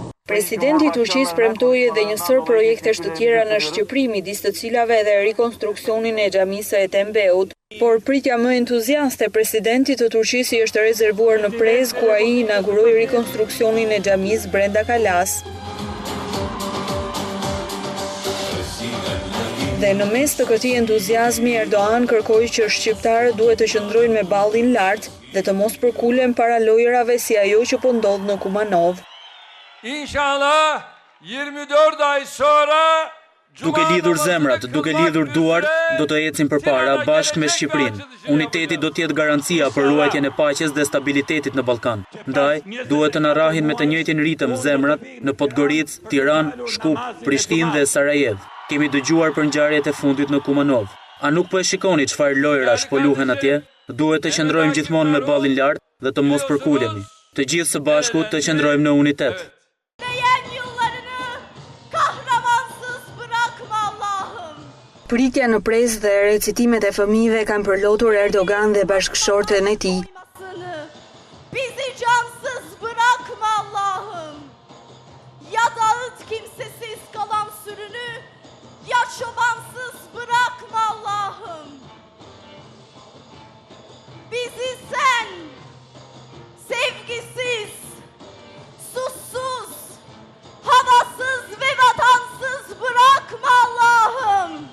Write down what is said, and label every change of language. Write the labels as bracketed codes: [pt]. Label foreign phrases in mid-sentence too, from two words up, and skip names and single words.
[sq] Presidenti i Turqisë premtoi edhe një sër projektesh të tjera në Shqipëri, midis të cilave edhe rikonstruksionin e xhamisë e Tembeut, por pritja më entuziaste e presidentit të Turqisë i është rezervuar në Prez, ku ai inauguroi rikonstruksionin e xhamisë Brenda Kalas. Dhe në mes të këtij entuziazmi, Erdoğan kërkoi që shqiptarët duhet të qëndrojnë me ballin lart dhe të mos përkulen para lojërave si ajo që po ndodh në Kumanov. [tr] İnşallah 24 ay sonra [sq] Duke lidhur zemrat, duke lidhur duart, do të ecim përpara bashkë me Shqipërinë. Uniteti do të jetë garancia për ruajtjen e paqes dhe stabilitetit në Ballkan. Ndaj, duhet të na rrahin me të njëjtin ritëm zemrat në Podgoricë, Tiranë, Shkup, Prishtinë dhe Sarajevo. Kemi dëgjuar për ngjarjet e fundit në Kumanov. A nuk po e shikoni çfarë lojrash po luhen atje? Duhet të qëndrojmë gjithmonë me ballin lart dhe të mos përkulemi. Të gjithë së bashku të qëndrojmë në unitet. Pritja në Prez dhe recitimet e fëmijëve kanë përlotur Erdoğan dhe bashkëshorten e tij. [tr] Bizi cansız bırakma Allah'ım. Ya dağıt kimsesiz kalan sürünü, ya çobansız bırakma Allah'ım. Bizi sen sevgisiz, sussuz, havasız ve vatansız bırakma Allah'ım.